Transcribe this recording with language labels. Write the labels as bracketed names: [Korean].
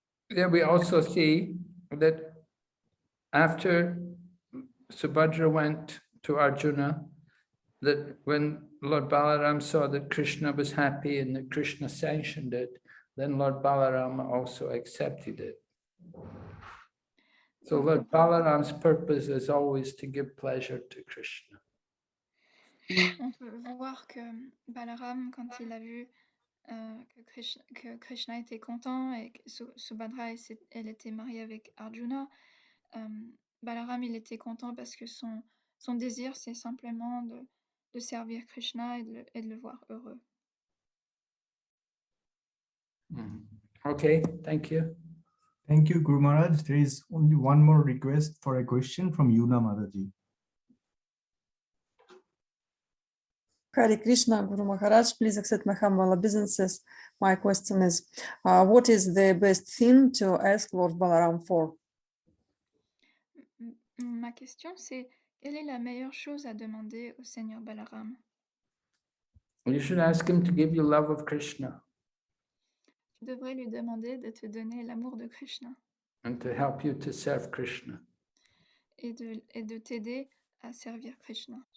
[English] Yeah, we also see that after Subhadra went to Arjuna, that when Lord Balaram saw that Krishna was happy and that Krishna sanctioned it, then Lord Balaram also accepted it. So Lord Balaram's purpose is always to give pleasure to Krishna. [French] On peut voir que Balaram, quand il a vu que Krishna était content et que Subhadra, elle était mariée avec Arjuna. Balaram, il était content parce que son désir, c'est simplement de servir Krishna et de le voir heureux. [English] Okay, thank you. Thank you, Guru Maharaj. There is only one more request for a question from Yuna Mataji. Hare Krishna, Guru Maharaj, please accept my humble obeisances. My question is, what is the best thing to ask Lord Balaram for? [French] Ma question, c'est quelle est la meilleure chose à demander au Seigneur Balaram? [English] You should ask him to give you love of Krishna [French] Tu devrais lui demander de te donner l'amour de Krishna [English] and to help you to serve Krishna. [French] et de t'aider à servir Krishna.